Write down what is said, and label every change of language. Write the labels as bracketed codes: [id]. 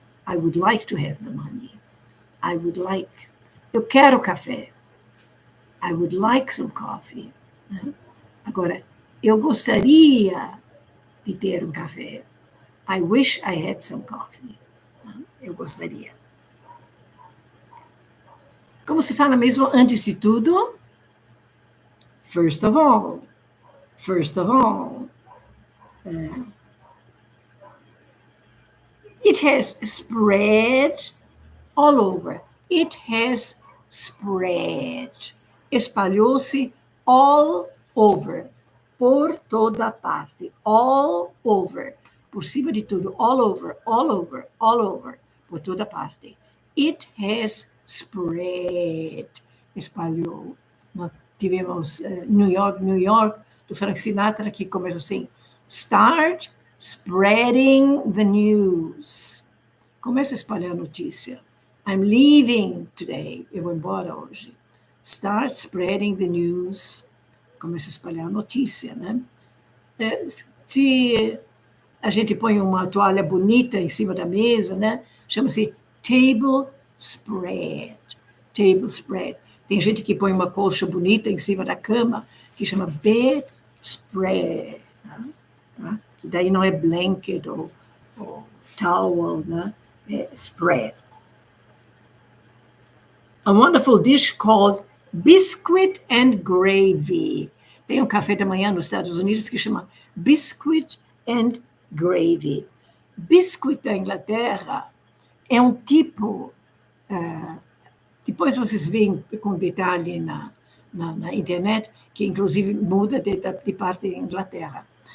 [en] I would like to have the money. I would like. [pt] Eu quero café. [en] I would like some coffee. [pt] Né? Agora, eu gostaria de ter um café. [en] I wish I had some coffee. [pt] Eu gostaria. Como se fala mesmo antes de tudo? [en] First of all. First of all. It has spread all over. It has spread. [pt] Espalhou-se [en] all over. [pt] Por toda parte. [en] All over. [pt] Por cima de tudo. [en] All over, all over, all over. [pt] Por toda parte. [en] It has spread. [pt] Espalhou. Nós tivemos New York, New York, do Frank Sinatra, que começa assim. [en] Start spreading the news. [pt] Começa a espalhar a notícia. [en] I'm leaving today. [pt] Eu vou embora hoje. [en] Start spreading the news. [pt] Começa a espalhar a notícia, né? Se a gente põe uma toalha bonita em cima da mesa, né? Chama-se table spread. Table spread. Tem gente que põe uma colcha bonita em cima da cama, que chama bed spread. Né? Que daí não é blanket ou towel, né? É spread. [en] A wonderful dish called biscuit and gravy. [pt] Tem um café da manhã nos Estados Unidos que chama biscuit and gravy. Biscuit da Inglaterra é um tipo... depois vocês veem com detalhe na internet, que inclusive muda de parte da Inglaterra.